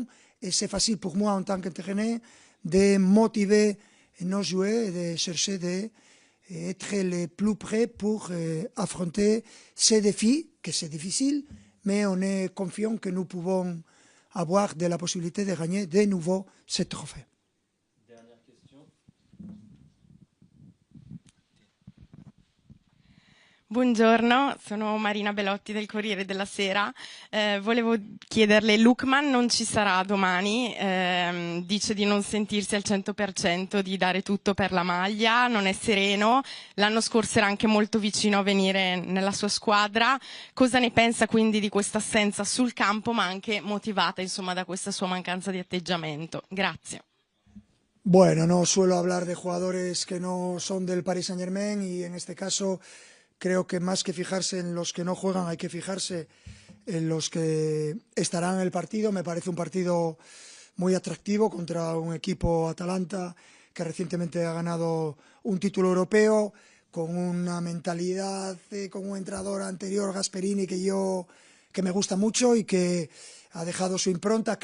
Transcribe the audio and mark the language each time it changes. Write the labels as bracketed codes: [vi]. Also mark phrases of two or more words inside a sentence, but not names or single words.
[fr] Et c'est facile pour moi, en tant qu'entraîneur, de motiver nos joueurs et de chercher d'être les plus prêts pour affronter ces défis, que c'est difficile, mais on est confiant que nous pouvons avoir de la possibilité de gagner de nouveau ce trophée. Dernière question. [it] Buongiorno, sono Marina Belotti del Corriere della Sera. Volevo chiederle, Lookman non ci sarà domani, dice di non sentirsi al 100%, di dare tutto per la maglia, non è sereno, l'anno scorso era anche molto vicino a venire nella sua squadra. Cosa ne pensa quindi di questa assenza sul campo, ma anche motivata insomma da questa sua mancanza di atteggiamento? Grazie. [es] Bueno, no suelo hablar de jugadores que no son del Paris Saint-Germain y en este caso creo que más que fijarse en los que no juegan hay que fijarse en los que estarán en el partido. Me parece un partido muy atractivo contra un equipo Atalanta que recientemente ha ganado un título europeo, con una mentalidad, con un entrenador anterior, Gasperini, que me gusta mucho y que ha dejado su impronta.